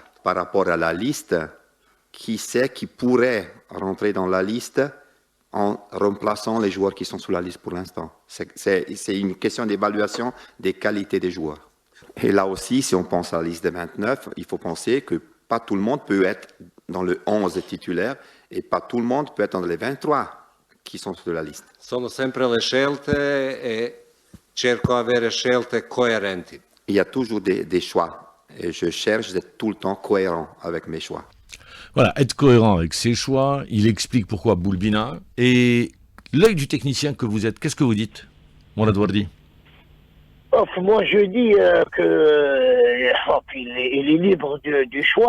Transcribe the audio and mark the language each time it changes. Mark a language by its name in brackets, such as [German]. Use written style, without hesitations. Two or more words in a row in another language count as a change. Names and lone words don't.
[French] Par rapport à la liste, qui sait qui pourrait rentrer dans la liste en remplaçant les joueurs qui sont sur la liste pour l'instant. C'est une question d'évaluation des qualités des joueurs. Et là aussi, si on pense à la liste des 29, il faut penser que pas tout le monde peut être dans le 11 titulaire et pas tout le monde peut être dans les 23 qui sont sur la liste. [Italian] Sono sempre le scelte e cerco avere scelte coerenti. [French] Il y a toujours des choix et je cherche d'être tout le temps cohérent avec mes choix. Voilà, être cohérent avec ses choix, il explique pourquoi Boulbina, et l'œil du technicien que vous êtes, qu'est-ce que vous dites, Mourad Wardi? Moi, je dis qu'il il est libre du choix.